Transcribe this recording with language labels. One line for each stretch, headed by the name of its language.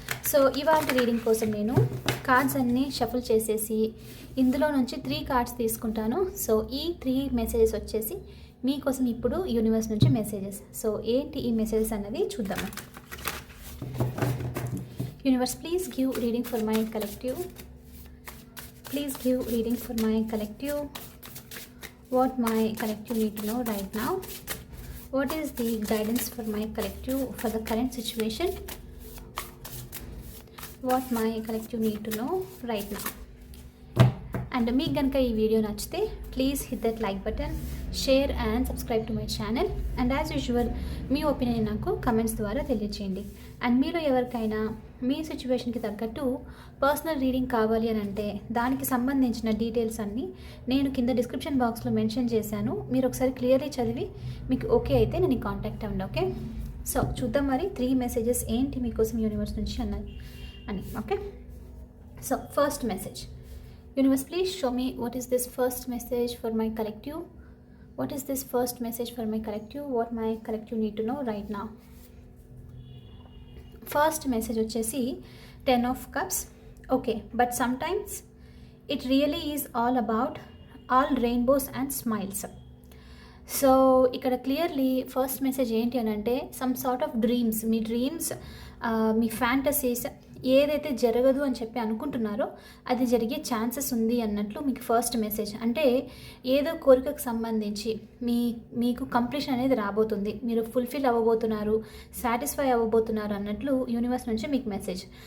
Telugu: So ఇవాల్టి reading కోసం నేను కార్డ్స్ అన్నీ షఫుల్ చేసేసి ఇందులో నుంచి 3 కార్డ్స్ తీసుకుంటాను. సో ఈ 3 మెసేజెస్ వచ్చేసి మీకోసం ఇప్పుడు యూనివర్స్ నుంచి మెసేజెస్. సో ఏంటి ఈ మెసేజెస్ అన్నది చూద్దాము.
English: Universe please give reading for my collective. Please give reading for my collective. What my collective need to know right now. What is the guidance for my collective for the current situation? What my collective need to know right now. And
Telugu: మీకు కనుక ఈ video నచ్చితే
English: Please hit that like button, share and subscribe to my channel.
Telugu: And as usual మీ opinion నాకు comments ద్వారా తెలియచేయండి. And మీలో ఎవరికైనా మీ సిచ్యువేషన్కి తగ్గట్టు పర్సనల్ రీడింగ్ కావాలి అని అంటే దానికి సంబంధించిన డీటెయిల్స్ అన్నీ నేను కింద డిస్క్రిప్షన్ బాక్స్లో మెన్షన్ చేశాను. మీరు ఒకసారి క్లియర్లీ చదివి మీకు ఓకే అయితే నేను కాంటాక్ట్ అవ్వండి. ఓకే, సో చూద్దాం మరి 3 మెసేజెస్ ఏంటి మీకోసం యూనివర్స్ నుంచి అని.
English: Okay, so first message. Universe, please show me what is this first message for my collective. What is this first message for my collective? What my collective need to know right now. First message
Telugu: వచ్చేసి
English: 10 of cups. Okay, but sometimes it really is all about all rainbows and smiles.
Telugu: So ఇక్కడ clearly first message ఏంటి అని అంటే
English: some sort of dreams,
Telugu: మీ dreams, మీ fantasies ఏదైతే జరగదు అని చెప్పి అనుకుంటున్నారో అది జరిగే ఛాన్సెస్ ఉంది అన్నట్లు మీకు ఫస్ట్ మెసేజ్. అంటే ఏదో కోరికకు సంబంధించి మీకు కంప్లీషన్ అనేది రాబోతుంది, మీరు ఫుల్ఫిల్ అవ్వబోతున్నారు, సాటిస్ఫై అవ్వబోతున్నారు అన్నట్లు యూనివర్స్ నుంచి మీకు మెసేజ్.